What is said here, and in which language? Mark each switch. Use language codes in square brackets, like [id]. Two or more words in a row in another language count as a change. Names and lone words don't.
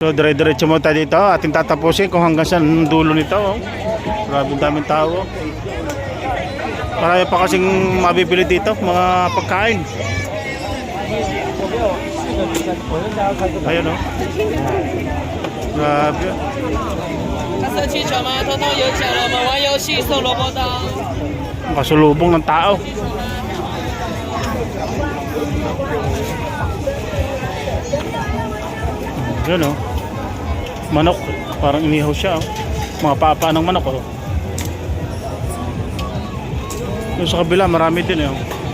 [tl] So dire-diretso mo tayo dito. Ating tatapusin kung hanggang saan dulo nito. Oh. Grabe daming tao. Marami pa kasing mabibili dito, mga pagkain. Ayun, oh. Grabe. [zh] 色气球吗？通通有奖了，我们玩游戏送萝卜刀。 [tl] Kasulubong ng tao. Yun, oh. Manok. Parang inihaw siya, oh. Mga papa ng manok, oh. Yung sa kabila, marami din, oh.